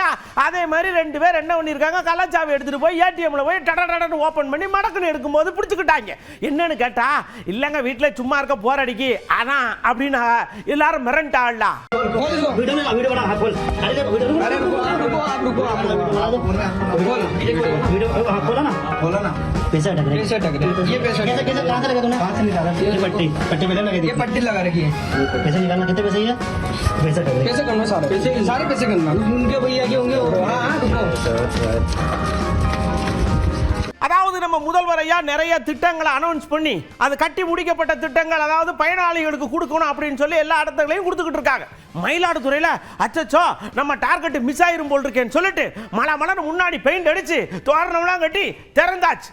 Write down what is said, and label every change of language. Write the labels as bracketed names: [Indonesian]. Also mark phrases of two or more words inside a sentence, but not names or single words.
[Tamil] அதே மாதிரி 2 பேர் என்ன பண்ணிருக்காங்க, கள்ளச்சாவி எடுத்துட்டு போய் ஏடிஎம்ல போய் டடன்னு ஓபன் பண்ணி மடக்குன்னு எடுக்கும்போது பிடிச்சுக்கிட்டாங்க. என்னன்னு கேட்டா, இல்லங்க வீட்டுல சும்மா இருக்க போர் அடிக்கி அதான் அப்படின்னு எல்லாரும் மிரண்டாள்ல. [Hindi] ये पट्टी लगा रखी है। पैसे निकालना, कितने पैसे है? पैसे करना सारे पैसे करना उनके भैया के होंगे। [Tamil] அதாவது நம்ம முதல்வர் ஐயா நிறைய திட்டங்களை அனௌன்ஸ் பண்ணி அது கட்டி முடிக்கப்பட்ட திட்டங்கள், அதாவது பயனாளிகளுக்கு கொடுக்கணும் அப்படின்னு சொல்லி எல்லா இடத்துலையும் கொடுத்துக்கிட்டு இருக்காங்க. மயிலாடுதுறையில் அச்சச்சோ நம்ம [English] target miss [Tamil] ஆயிரும் போல் இருக்கேன்னு சொல்லிட்டு மலர் முன்னாடி பெயிண்ட் அடிச்சு தோரணம்லாம் கட்டி திறந்தாச்சு.